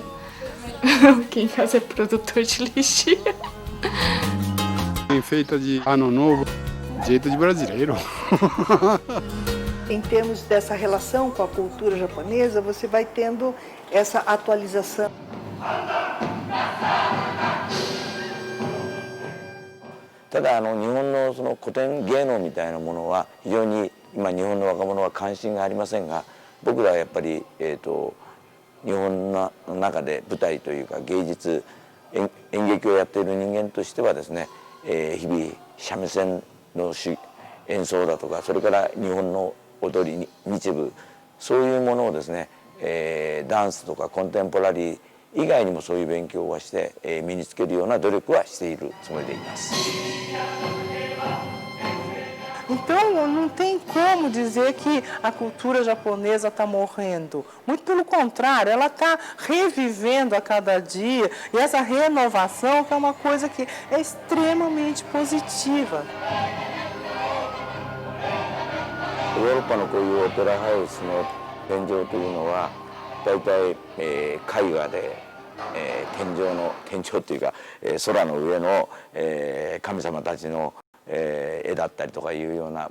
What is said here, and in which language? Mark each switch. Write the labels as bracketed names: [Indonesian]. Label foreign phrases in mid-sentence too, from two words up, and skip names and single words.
[Portuguese] Aqui em casa é produtor de lixia. Feita de ano novo, jeito de brasileiro. Em termos dessa relação com a cultura japonesa, você vai tendo essa atualização. [Japanese] ただ日本のその古典芸能みたいなものは非常に今日本の若者は関心がありませんが、僕らはやっぱり日本の中で舞台というか芸術演劇をやっている人間としてはですね、日々三味線の演奏だとか、それから日本の踊り日舞、そういうものをですね、ダンスとかコンテンポラリー以外にもそういう勉強はして、身につけるような努力はしているつもりでいます。 [Portuguese] Então, não tem como dizer que a cultura japonesa está morrendo. Muito pelo contrário, ela está revivendo a cada dia. E essa renovação que é uma coisa que é extremamente positiva. [Japanese] ヨーロッパのこういうオペラハウスの天井というのは大体、絵画で、天井というか、空の上の、神様たちの絵だったりとかいうような、